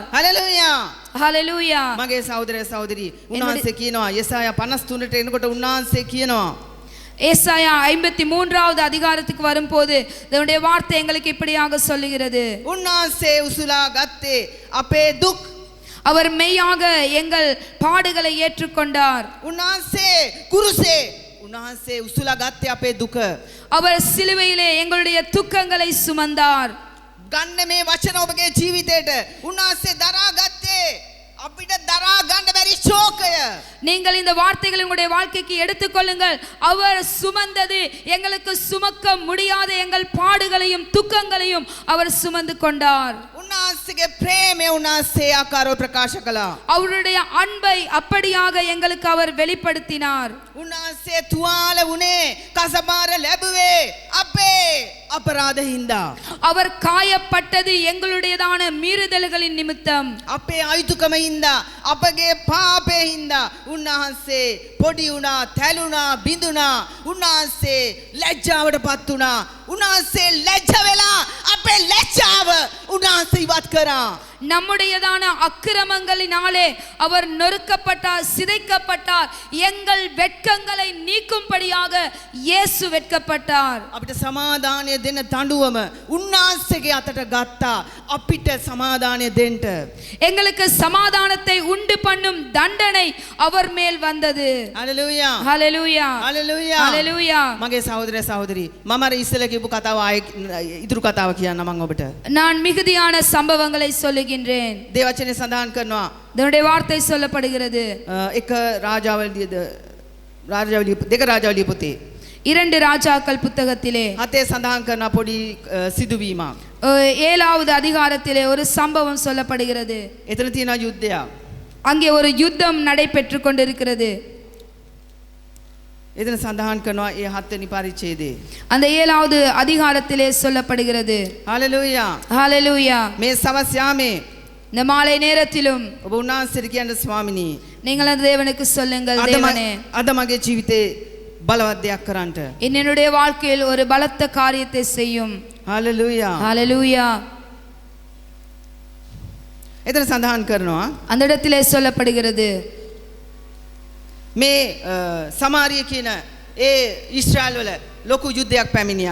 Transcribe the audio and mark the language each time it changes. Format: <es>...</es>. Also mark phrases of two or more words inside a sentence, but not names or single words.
<si>හලෙලූයා.</si> <ta>ஹalleluya.</ta> <si>මගේ සහෝදරය සහෝදරි උන්වහන්සේ කියනවා යෙසායා 53ට එනකොට උන්වහන්සේ කියනවා</si> <ta>ஏசாயா 53வது அதிகாரத்துக்கு வரும்போது தேவனுடைய வார்த்தை எங்களுக்கு இப்படியாக சொல்லுகிறது.</ta> <si>උන්වහන්සේ උසුලා ගත්තේ අපේ දුක්.</si> <ta>அவர் மெய்யாக எங்கள் பாடுகளை ஏற்றுக்கொண்டார்.</ta> <si>උන්වහන්සේ කුරුසේ උන්වහන්සේ උසුලා ගත්තේ අපේ දුක.</si> <ta>அவர் சிலுவையிலே எங்களுடைய துக்கங்களை சுமந்தார்.</ta> <si>ගන්න මේ වචන ඔබගේ ජීවිතේට උන්වහන්සේ දරා ගත්තේ අපිට දරා ගන්න බැරි ශෝකය.</si> <ta>நீங்கள் இந்த வார்த்தைகளை உங்களுடைய வாழ்க்கைக்கு எடுத்துக்கொள்ளுங்கள். அவர் சுமந்தது எங்களுக்கு சுமக்க முடியாத எங்கள் பாடுகளையும் துக்கங்களையும் அவர் சுமந்து கொண்டார்.</ta> <si>උන්වහන්සේගේ ප්‍රේමය උන්වහන්සේ ආකාරව ප්‍රකාශ කළා.</si> <ta>அவருடைய அன்பை அப்படியாக எங்களுக்கு அவர் வெளிப்படுத்தினார்.</ta> <si>උන්වහන්සේ තුවාල වුණේ කසපාර ලැබුවේ අපේ අපරාධ හින්දා.</si> <ta>அவர் காயப்பட்டது எங்களுடையதான மீறுதல்களின் நிமித்தம்.</ta> <si>අපේ අයුතුකම හින්දා අපගේ පාපේ හින්දා උන්වහන්සේ පොඩි වුණා, තැළුණා, බිඳුණා. උන්වහන්සේ ලැජ්ජාවටපත් වුණා. උන්වහන්සේ ලැජ්ජ වෙලා අපේ ලැජ්ජාව උන්වහන්සේ ඉවත් කරා.</si> <ta>நம்முடையதான அக்கிரமங்களினாலே அவர் நொறுக்கப்பட்டார், சிதைக்கப்பட்டார். எங்கள் வெட்கங்களை நீக்கும்படியாக இயேசு வெட்கப்பட்டார்.</ta> <si>අපිට සමාදානය දෙන දඬුවම උන්වහන්සේගේ අතට ගත්තා. අපිට සමාදානය දෙන්න.</si> <ta>எங்களுக்கு சமாதானத்தை உண்டு பண்ணும் தண்டனை அவர் மேல் வந்தது.</ta> <si>හලෙලූයා.</si> <ta>ஹalleluya</ta> <si>හලෙලූයා.</si> <ta>ஹalleluya.</ta> <si>මගේ සහෝදරය සහෝදරි මම අර ඉස්සෙල්ලා කියපු කතාව ආයේ ඉතුරු කතාව කියන්න මම ඔබට.</si> <ta>நான் மிகுதியான சம்பவங்களை சொல்லுகின்றேன்.</ta> <si>දේවචනේ සඳහන් කරනවා</si> <ta>தேவனுடைய வார்த்தை சொல்லப்படுகிறது.</ta> <si>එක රාජාවලිය දෙක රාජාවලිය පොතේ</si> <ta>2 ராஜாக்கள் புத்தகத்திலே</ta> <si>හතේ සඳහන් කරන පොඩි සිදුවීමක්.</si> <ta>7வது அதிகாரத்திலே ஒரு சம்பவம் சொல்லப்படுகிறது.</ta> <si>එතන තියෙන යුද්ධයක්.</si> <ta>அங்கே ஒரு யுத்தம் நடைபெற்று கொண்டிருக்கிறது.</ta> <si>එතන සඳහන් කරනවා ඒ 7 වෙනි පරිච්ඡේදයේ.</si> <ta>அந்த 7வது அதிகாரத்திலே சொல்லப்படுகிறது.</ta> <si>හalleluya.</si> <ta>ஹalleluya.</ta> <si>මේ සවස් යාමේ</si> <ta>இந்த மாலை நேரத்திலும்</ta> <si>ඔබ උන්වහන්සේට කියන්න ස්වාමිනී</si> <ta>நீங்கள் அந்த தேவனுக்கு சொல்லுங்கள், தேவனே</ta> <si>අද මගේ ජීවිතේ බලවත් දෙයක් කරන්නට.</si> <ta>என்னுடைய வாழ்க்கையில் ஒரு பலத்த காரியத்தை செய்யும்.</ta> <si>හalleluya.</si> <ta>ஹalleluya.</ta> <si>එතන සඳහන් කරනවා</si> <ta>அந்த இடத்திலே சொல்லப்படுகிறது</ta> <si>මේ සමාරිය කියන ඒ ඊශ්‍රායල් වල ලොකු යුද්ධයක් පැමිණියා.</si>